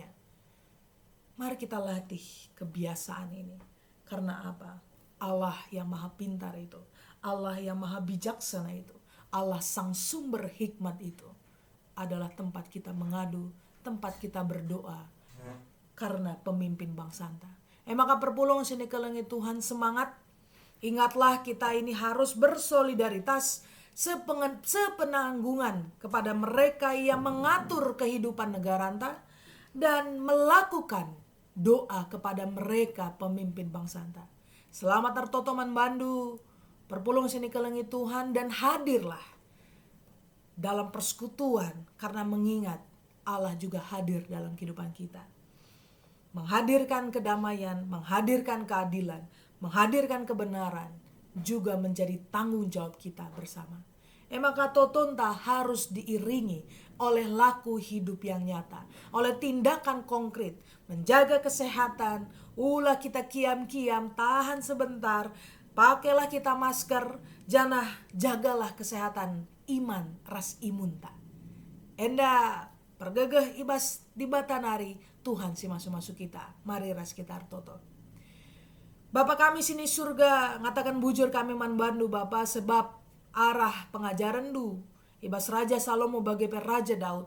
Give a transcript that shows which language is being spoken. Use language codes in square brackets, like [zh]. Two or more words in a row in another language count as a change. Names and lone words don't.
[id] Mari kita latih kebiasaan ini. Karena apa? Allah yang maha pintar itu, Allah yang maha bijaksana itu, Allah sang sumber hikmat itu adalah tempat kita mengadu, tempat kita berdoa karena pemimpin Bangsanta. [btx] Maka perpulung sini kelengi Tuhan semangat. [id] Ingatlah kita ini harus bersolidaritas sepenanggungan kepada mereka yang mengatur kehidupan negara anta dan melakukan doa kepada mereka pemimpin Bangsanta. [btx] Selamat tertotoman bandu, perpulung sini kelengi Tuhan [id] dan hadirlah dalam persekutuan karena mengingat Allah juga hadir dalam kehidupan kita. Menghadirkan kedamaian, menghadirkan keadilan, menghadirkan kebenaran juga menjadi tanggung jawab kita bersama. Maka totonta harus diiringi oleh laku hidup yang nyata, oleh tindakan konkret, menjaga kesehatan, [btx] ulah kita kiam-kiam, [id] tahan sebentar, pakailah kita masker, jagalah kesehatan iman, [btx] ras imunta. Enda pergegeh ibas di batanari, Tuhan si masuk-masuk kita, mari ras kita artoto. Bapa kami sini surga, ngatakan bujur kami man bandu Bapa sebab arah pengajaran du ibas Raja Salomo bagi Raja Daud.